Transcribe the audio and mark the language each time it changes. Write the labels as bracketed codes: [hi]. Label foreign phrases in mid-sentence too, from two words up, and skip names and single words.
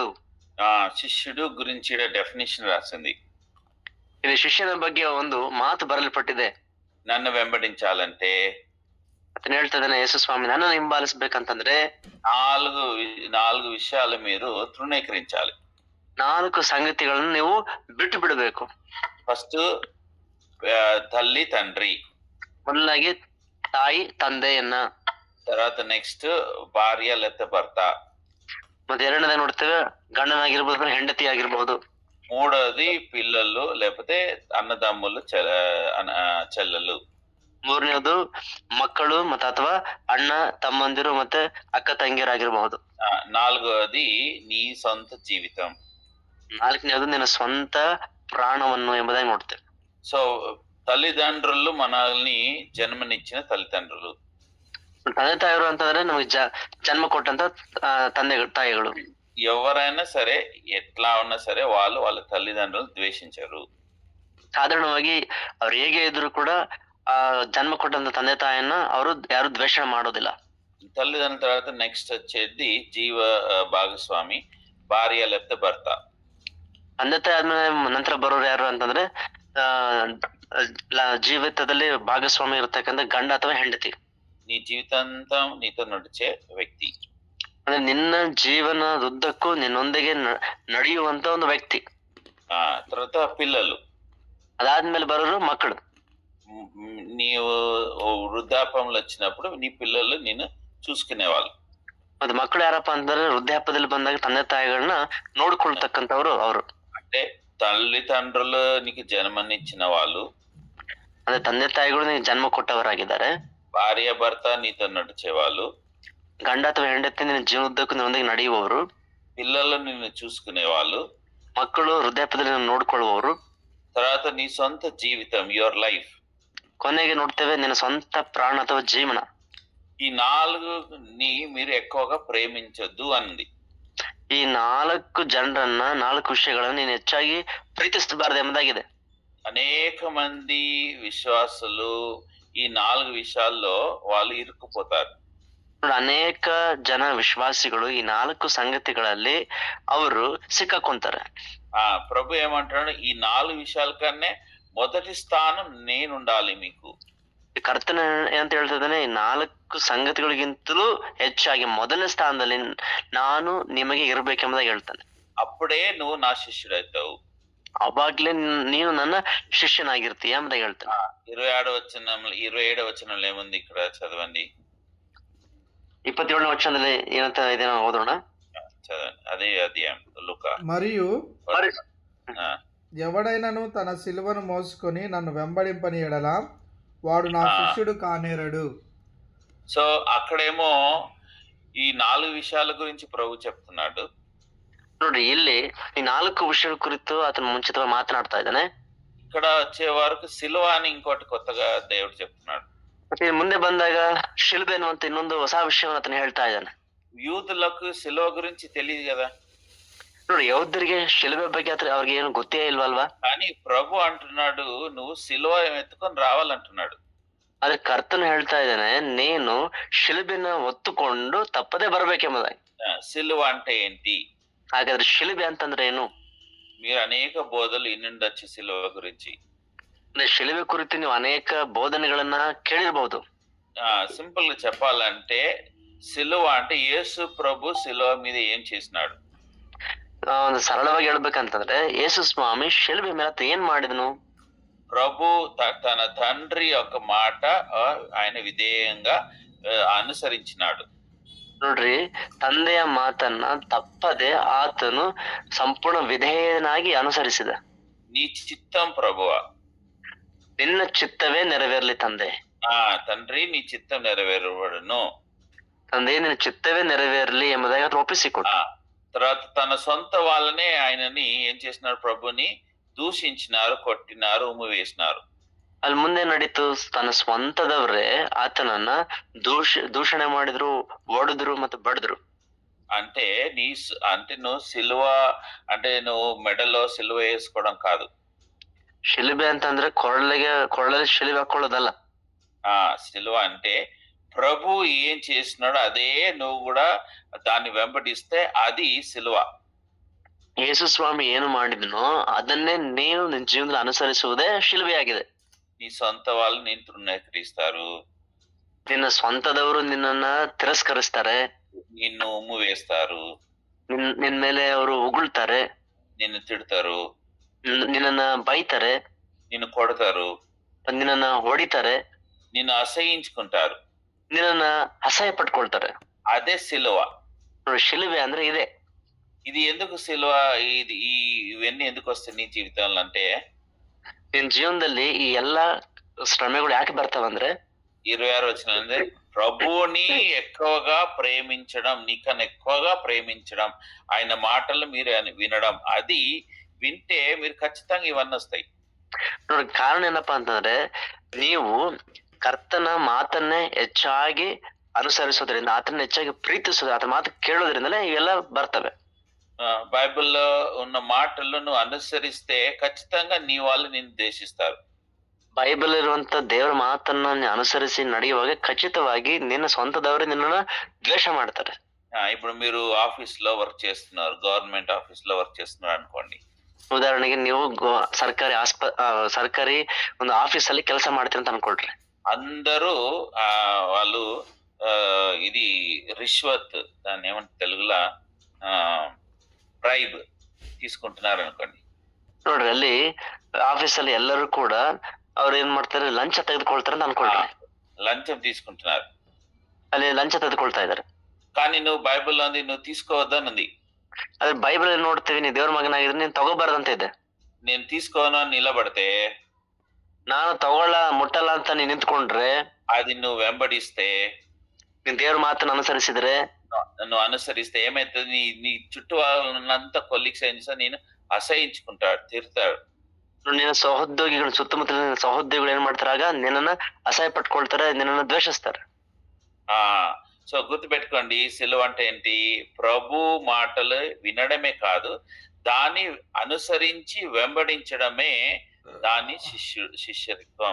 [te] శిష్యుడు గురించి డెఫినేషన్ రాసింది. [kn] ఇది ಶಿಷ್ಯನ ಬಗ್ಗೆ ಒಂದು ಮಾತು ಬರಲ್ಪಟ್ಟಿದೆ. [te] నన్ను వెంబడించాలంటే [kn] అతను ಹೇಳ್ತಿದ್ದಾನೆ, ಯೇಸು ಸ್ವಾಮಿ ನನ್ನನ್ನು ಹಿಂಬಾಲಿಸ್ಬೇಕಂತಂದ್ರೆ [te] 4 విషయాలు మీరు తృణీకరించాలి. [kn] 4 ಸಂಗತಿಗಳನ್ನು ನೀವು ಬಿಟ್ಟು ಬಿಡಬೇಕು. [te] ಫಸ್ಟ್ తల్లి తండ్రి, [kn] ಮೊದಲಾಗಿ ತಾಯಿ ತಂದೆಯನ್ನ, [te] తర్వాత నెక్స్ట్ భార్య లేకపోతే భర్త, [kn] ಮತ್ತೆ ಎರಡನೇದ ನೋಡ್ತೇವೆ ಗಂಡನಾಗಿರ್ಬೋದು, ಹೆಂಡತಿ ಆಗಿರ್ಬಹುದು. [te] మూడవది పిల్లలు లేకపోతే అన్నదమ్ములు, చెల్లెలు. [kn] ಮೂರನೇದು ಮಕ್ಕಳು ಮತ್ತೆ ಅಥವಾ ಅಣ್ಣ ತಮ್ಮಂದಿರು ಮತ್ತೆ ಅಕ್ಕ ತಂಗಿಯರಾಗಿರ್ಬಹುದು. [te] 4వది నీ సొంత జీవితం. [kn] 4ನೇದು ನಿನ್ನ ಸ್ವಂತ ಪ್ರಾಣವನ್ನು ಎಂಬುದಾಗಿ ನೋಡ್ತೇವೆ. [te] సో తల్లిదండ్రులు మనల్ని జన్మనిచ్చిన తల్లిదండ్రులు. [kn] ತಂದೆ ತಾಯಿಗಳು ಅಂತಂದ್ರೆ ನಮಗೆ ಜನ್ಮ ಕೊಟ್ಟಂತ ತಂದೆ ತಾಯಿಗಳು. [te] ఎవరైనా సరే ఎట్లా ఉన్నా సరే వాళ్ళ తల్లిదండ్రులు ద్వేషించరు. [kn] ಸಾಧಾರಣವಾಗಿ ಅವ್ರು ಹೇಗೆ ಇದ್ರು ಕೂಡ ಜನ್ಮ ಕೊಟ್ಟಂತ ತಂದೆ ತಾಯಿಯನ್ನ ಅವರು ಯಾರು ದ್ವೇಷ ಮಾಡೋದಿಲ್ಲ. [te] తల్లిదండ్రుల తర్వాత నెక్స్ట్ వచ్చేది జీవ భాగస్వామి, భార్య లేకపోతే భర్త. [kn] ತಂದೆ ತಾಯಿ ಆದ್ಮೇಲೆ ನಂತರ ಬರೋರು ಯಾರು ಅಂತಂದ್ರೆ ಜೀವಿತದಲ್ಲಿ ಭಾಗಸ್ವಾಮಿ ಇರತಕ್ಕಂಥ ಗಂಡ ಅಥವಾ ಹೆಂಡತಿ. [te] నీ జీవితాంతం నీతో నడిచే వ్యక్తి, [kn] ಅಂದ್ರೆ ನಿನ್ನ ಜೀವನದುದ್ದಕ್ಕೂ ನಿನ್ನೊಂದಿಗೆ ನಡೆಯುವಂತ ಒಂದು ವ್ಯಕ್ತಿ. [te] తర్వాత పిల్లలు, [kn] ಅದಾದ್ಮೇಲೆ ಬರೋರು ಮಕ್ಕಳು. [te] నీవు వృద్ధాపంలో వచ్చినప్పుడు నీ పిల్లలు నిన్ను చూసుకునేవాళ్ళు. [kn] ಮತ್ತೆ ಮಕ್ಕಳು ಯಾರಪ್ಪ ಅಂತಂದ್ರೆ ವೃದ್ಧಾಪ್ಯದಲ್ಲಿ ಬಂದಾಗ ತಂದೆ ತಾಯಿಗಳನ್ನ ನೋಡ್ಕೊಳ್ತಕ್ಕಂಥವ್ರು ಅವರು. [te] అంటే తల్లిదండ్రులు నీకు జన్మనిచ్చిన వాళ్ళు, [kn] ಅಂದ್ರೆ ತಂದೆ ತಾಯಿಗಳು ನಿನಗೆ ಜನ್ಮ ಕೊಟ್ಟವರಾಗಿದ್ದಾರೆ. [te] భార్య భర్త నీతో నడిచేవాళ్ళు, [kn] ಗಂಡ ಅಥವಾ ಹೆಂಡತಿ ನಿನ್ನ ಜೀವನದ್ದಕ್ಕೂ ನಿನ್ನೊಂದಿಗೆ ನಡೆಯುವವರು, [te] పిల్లలు నిన్ను చూసుకునేవాళ్ళు, [kn] ಮಕ್ಕಳು ವೃದ್ಧಾಪ್ಯದಲ್ಲಿ ನಿನ್ನನ್ನು ನೋಡ್ಕೊಳ್ಳುವವರು, [te] తర్వాత నీ సొంత జీవితం, [en] your life. [kn] ಕೊನೆಗೆ ನೋಡ್ತೇವೆ ನಿನ್ನ ಸ್ವಂತ ಪ್ರಾಣ ಅಥವಾ ಜೀವನ. [te] ఈ 4ని మీరు ఎక్కువగా ప్రేమించొద్దు అంది. [kn] ಈ 4 ಜನರನ್ನ 4 ವಿಷಯಗಳನ್ನು ನೀನು ಹೆಚ್ಚಾಗಿ ಪ್ರೀತಿಸಬಾರದು ಎಂಬುದಾಗಿದೆ. [te] అనేక మంది విశ్వాసులు ఈ 4 విషయాల్లో వాళ్ళు ఇరుక్కుపోతారు. [kn] ನೋಡಿ, ಅನೇಕ ಜನ ವಿಶ್ವಾಸಿಗಳು ಈ 4 ಸಂಗತಿಗಳಲ್ಲಿ ಅವರು ಸಿಕ್ಕಾಕೊಂತಾರೆ. [te] ప్రభు ఏమంటాడు, ఈ 4 విషయాల కన్నా మొదటి స్థానం నేనుండాలి మీకు. [kn] ಕರ್ತನ ಏನಂತ ಹೇಳ್ತಿದ್ದಾನೆ, ಈ 4 ಸಂಗತಿಗಳಿಗಿಂತಲೂ ಹೆಚ್ಚಾಗಿ ಮೊದಲನೇ ಸ್ಥಾನದಲ್ಲಿ ನಾನು ನಿಮಗೆ ಇರ್ಬೇಕೆಂಬುದಾಗಿ ಹೇಳ್ತಾನೆ. [te] అప్పుడే నువ్వు నా శిష్యుడవుతావు. [kn] ಅವಾಗ್ಲೇ ನೀನು ನನ್ನ ಶಿಷ್ಯನಾಗಿರ್ತೀಯ ಎಂಬುದಾಗಿ ಹೇಳ್ತಾನೆ. [te] 27వ వచనంలో ఏముంది ఇక్కడ చదవండి. [kn] 27ನೇ ವಚನದಲ್ಲಿ ಏನಂತ ಇದೆ ಓದೋಣ. [te] చదవండి, అదే అధ్యాయం లూకా. మరియు ఆ, ఎవడైనను తన సిలువను మోసుకొని నన్ను వెంబడింపని ఎడల వాడు నా శిష్యుడు కానేరడు. సో అక్కడేమో ఈ 4 విషయాల గురించి ప్రభు చెప్తున్నాడు. [kn] ನೋಡಿ, ಇಲ್ಲಿ ಈ 4 ವಿಷಯಗಳ ಕುರಿತು ಆತನ ಮುಂಚಿತವಾಗಿ ಮಾತನಾಡ್ತಾ ಇದ್ದಾನೆ. [te] ఇక్కడ వచ్చే వరకు సిలువ అని ఇంకోటి కొత్తగా దేవుడు చెప్తున్నాడు. [kn] ಮತ್ತೆ ಮುಂದೆ ಬಂದಾಗ ಶಿಲುಬೆ ಅನ್ನುವಂತ ಇನ್ನೊಂದು ಹೊಸ ವಿಷಯವನ್ನು ಆತನ ಹೇಳ್ತಾ ಇದ್ದಾನೆ. [te] యూదులకు సిలువ గురించి తెలియదు కదా. [kn] ನೋಡಿ, ಯಹೂದ್ಯರಿಗೆ ಶಿಲುಬೆ ಬಗ್ಗೆ ಅವ್ರಿಗೆ ಏನು ಗೊತ್ತೇ ಇಲ್ವಲ್ವಾ? [te] కానీ ప్రభు అంటున్నాడు, నువ్వు సిలువ ఎత్తుకొని రావాలంటున్నాడు. [kn] ಆದ್ರೆ ಕರ್ತನು ಹೇಳ್ತಾ ಇದ್ದಾನೆ, ನೀನು ಶಿಲುಬೆನ ಹೊತ್ತುಕೊಂಡು ತಪ್ಪದೆ ಬರ್ಬೇಕೆಂಬುದಾಗಿ. [te] సిలువ అంటే ఏంటి? [kn] ಹಾಗಾದ್ರೆ ಶಿಲುಬೆ ಅಂತಂದ್ರೆ ಏನು? [te] మీరు అనేక బోధలు ఇన్నుండొచ్చు సిలువ గురించి. [kn] ಅಂದ್ರೆ ಶಿಲುಬೆ ಕುರಿತು ನೀವು ಅನೇಕ ಬೋಧನೆಗಳನ್ನ ಕೇಳಿರ್ಬಹುದು. [te] సింపుల్ గా చెప్పాలంటే సిలువ అంటే యేసు ప్రభు సిలువ మీద ఏం చేసినాడు. [kn] ಒಂದು ಸರಳವಾಗಿ ಹೇಳ್ಬೇಕಂತಂದ್ರೆ ಯೇಸು ಸ್ವಾಮಿ ಶಿಲುಬೆ ಮೇಲೆ ಏನ್ ಮಾಡಿದನು? [te] ప్రభు తన తండ్రి యొక్క మాట ఆయన విధేయంగా అనుసరించినాడు. [kn] ನೋಡ್ರಿ, ತಂದೆಯ ಮಾತನ್ನ ತಪ್ಪದೆ ಆತನು ಸಂಪೂರ್ಣ ವಿಧೇಯನಾಗಿ ಅನುಸರಿಸಿದ. [te] నీ చిత్తం ప్రభువా, [kn] ನಿನ್ನ ಚಿತ್ತವೇ ನೆರವೇರ್ಲಿ ತಂದೆ. [te] తండ్రి నీ చిత్తం నెరవేరబడును. [kn] ತಂದೆ, ನಿನ್ನ ಚಿತ್ತವೇ ನೆರವೇರ್ಲಿ ಎಂಬುದಾಗಿ ಆತನು ಒಪ್ಪಿಸಿಕೊಟ್ಟ. [te] తర్వాత తన సొంత వాళ్ళనే ఆయనని ఏం చేసినారు, ప్రభుని దూషించినారు, కొట్టినారు, ఉమ్ము వేసినారు. [kn] ಅಲ್ಲಿ ಮುಂದೆ ನಡೀತು, ತನ್ನ ಸ್ವಂತದವ್ರೆ ಆತನನ್ನ ದೂಷಣೆ ಮಾಡಿದ್ರು, ಓಡಿದ್ರು ಮತ್ತು ಬಡಿದ್ರು. [te] అంటే అంటే నువ్వు సిలువ అంటే నువ్వు మెడలో సిలువ వేసుకోవడం కాదు. [kn] ಶಿಲುಬೆ ಅಂತಂದ್ರೆ ಕೊರಳಲ್ಲಿ ಶಿಲುಬೆ ಹಾಕೊಳ್ಳೋದಲ್ಲ. [te] సిలువ అంటే ప్రభు ఏం చేసినాడో అదే నువ్వు కూడా దాన్ని వెంబడిస్తే అది సిలువ. [kn] ಯೇಸು ಸ್ವಾಮಿ ಏನು ಮಾಡಿದ್ನೋ ಅದನ್ನೇ ನೀನು ನಿನ್ನ ಜೀವನದಲ್ಲಿ ಅನುಸರಿಸುವುದೇ ಶಿಲುಬೆಯಾಗಿದೆ. [te] నీ సొంత వాళ్ళు నిన్ను తృణీకరిస్తారు, [kn] ನಿನ್ನ ಸ್ವಂತದವರು ನಿನ್ನನ್ನ ತಿರಸ್ಕರಿಸ್ತಾರೆ, [te] నిన్ను ఉమ్ము వేస్తారు, [kn] ನಿನ್ ಮೇಲೆ ಅವರು ಉಗುಳ್ತಾರೆ, [te] నిన్ను తిడతారు, [kn] ನಿನ್ನನ್ನ ಬೈತಾರೆ, [te] నిన్ను కొడతారు, [kn] ನಿನ್ನನ್ನ ಹೊಡಿತಾರೆ, [te] నిన్ను అసహించుకుంటారు, [kn] ನಿನ್ನನ್ನ ಅಸಹ್ಯ ಪಟ್ಕೊಳ್ತಾರೆ. [te] అదే సిలువ. [kn] ಶಿಲುಬೆ ಅಂದ್ರೆ ಇದೆ. [te] ఇది ఎందుకు సిలువ? ఇవన్నీ ఎందుకు వస్తాయి నీ జీవితంలో అంటే, [kn] ನಿನ್ ಜೀವನದಲ್ಲಿ ಈ ಎಲ್ಲಾ ಶ್ರಮೆಗಳು ಯಾಕೆ ಬರ್ತಾವಂದ್ರೆ [te] 26 వచనం, ప్రభువుని ఎక్కువగా ప్రేమించడం, నీకన్నా ఎక్కువగా ప్రేమించడం, ఆయన మాటలు మీరు వినడం, అది వింటే మీరు ఖచ్చితంగా ఇవన్నీ వస్తాయి. [kn] ನೋಡಿ, ಕಾರಣ ಏನಪ್ಪಾ ಅಂತಂದ್ರೆ ನೀವು ಕರ್ತನ ಮಾತನ್ನೇ ಹೆಚ್ಚಾಗಿ ಅನುಸರಿಸೋದ್ರಿಂದ, ಆತನ ಹೆಚ್ಚಾಗಿ ಪ್ರೀತಿಸೋದ್ರ, ಆತನ ಮಾತು ಕೇಳೋದ್ರಿಂದಲೇ ಇವೆಲ್ಲ ಬರ್ತವೆ. [te] బైబిల్లో ఉన్న మాటలను నువ్వు అనుసరిస్తే ఖచ్చితంగా నీ వాళ్ళు నిన్ను ద్వేషిస్తారు. [kn] ಬೈಬಲ್ ಇರುವಂತ ದೇವರ ಮಾತನ್ನ ಅನುಸರಿಸಿ ನಡೆಯುವಾಗ ಖಚಿತವಾಗಿ ನಿನ್ನ ಸ್ವಂತದವರು ನಿನ್ನನ್ನ ದ್ವೇಷ ಮಾಡ್ತಾರೆ. [te] ఇప్పుడు మీరు ఆఫీస్ లో వర్క్ చేస్తున్నారు, [en] government office [te] లో వర్క్ చేస్తున్నారు అనుకోండి. [kn] ಉದಾಹರಣೆಗೆ ನೀವು ಸರ್ಕಾರಿ ಒಂದು ಆಫೀಸ್ ಅಲ್ಲಿ ಕೆಲಸ ಮಾಡ್ತೀರಿ ಅಂತ ಅನ್ಕೊಳ್ರಿ. [te] అందరూ వాళ్ళు ఇది రిష్వత్, దాన్ని ఏమంటే తెలుగులో బ్రైబ్ తీసుకుంటున్నారు అనుకోండి. [kn] ನೋಡ್ರಿ, ಅಲ್ಲಿ ಆಫೀಸ್ ಅಲ್ಲಿ ಎಲ್ಲರೂ ಕೂಡ ಅವ್ರು ಏನ್ ಮಾಡ್ತಾರೆ, ಲಂಚ ತೆಗೆದುಕೊಳ್ತಾರೆ ಅಂತ ಅನ್ಕೊಳ್ರಿ. [te] లంచం తీసుకుంటున్నారు, [kn] ಅಲ್ಲಿ ಲಂಚ ತೆಗೆದುಕೊಳ್ತಾ ಇದಾರೆ. [te] కానీ నువ్వు బైబిల్లో ఉంది, నువ్వు తీసుకోవద్దనుంది. [kn] ಅದ್ರ ಬೈಬಲ್ ನೋಡ್ತೀವಿ, ನೀ ದೇವ್ರ ಮಗನಾಗಿದ್ರೆ ನೀನ್ ತಗೋಬಾರ್ದಂತ ಇದೆ. [te] నేను తీసుకోను అని నిలబడితే [kn] ನಾನು ಮುಟ್ಟಲ್ಲ ಅಂತ ನೀನ್ ನಿಂತ್ಕೊಂಡ್ರೆ, [te] అది నువ్వు వెంబడిస్తే, [kn] ನೀನ್ ದೇವ್ರ ಮಾತನ್ನ ಅನುಸರಿಸಿದ್ರೆ, [te] నువ్వు అనుసరిస్తే ఏమైతుంది? నీ నీ చుట్టూ వాళ్ళనంతా కొలీగ్స్ ఏం చేస్తారు, నేను అసహించుకుంటాడు, తిడతాడు. [kn] ನಿನ್ನ ಸಹೋದ್ಯೋಗಿಗಳು, ಸುತ್ತಮುತ್ತಲಿನ ಸಹೋದ್ಯೋಗಿಗಳು ಏನ್ ಮಾಡ್ತಾರಾಗ ನಿನ್ನನ್ನ ಅಸಹ್ಯ ಪಟ್ಕೊಳ್ತಾರೆ, ನಿನ್ನನ್ನ ದ್ವೇಷಿಸ್ತಾರೆ. [te] ఆ సో గుర్తుపెట్టుకోండి, సిలువ అంటే ఏంటి? ప్రభు మాటలు వినడమే కాదు, దాన్ని అనుసరించి వెంబడించడమే దాని శిష్యత్వం.